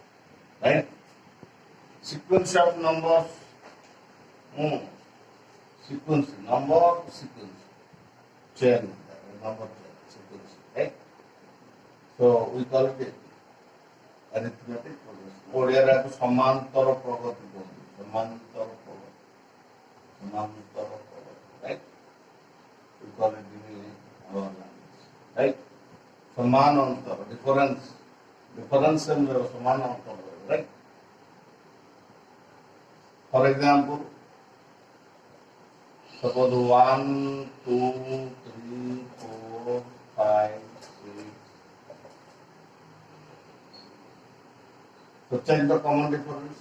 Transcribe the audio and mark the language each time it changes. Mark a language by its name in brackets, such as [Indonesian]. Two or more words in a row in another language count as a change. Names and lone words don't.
[English] Right? Sequence of numbers. Sequence. Number sequence. Chain. Number chain. Sequence. Right? So we call it arithmetic progression. [Odia] ଓଡ଼ିଆରେ ଏହାକୁ ସମାନ୍ତର ପ୍ରଗତି କୁହନ୍ତି। ସମାନ୍ତର ପ୍ରଗତି। ସମାନ୍ତର ପ୍ରଗତି। Right? [English] We call it in our language. Right? [Odia] ସମାନ ଅନ୍ତର। [English] Difference. Difference [Odia] ସମାନ ଅନ୍ତର। Right? [English] For example, suppose 1, 2, 3, 4, 5, 6. So check the common difference.